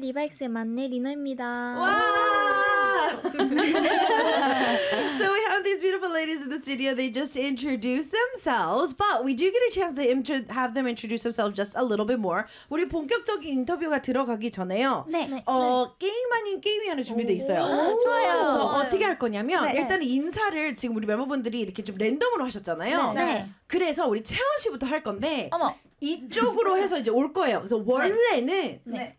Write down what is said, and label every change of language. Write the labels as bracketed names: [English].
[Korean] 디바엑스 만내 리너입니다. [English] So we have these beautiful ladies in the studio. They just introduced themselves, but we do get a chance to have them introduce themselves just a little bit more. [Korean] 우리 본격적인 인터뷰가 들어가기 전에요. 네. 게임 아닌 게임이 하나 준비돼 있어요. 좋아요. 어떻게 할 거냐면 네. 일단 인사를 지금 우리 멤버분들이 이렇게 좀 랜덤으로 하셨잖아요. 네. 그래서 우리 채원 씨부터 할 건데. 어머. 이쪽으로 해서 이제 올 거예요. 그래서 원래는 네.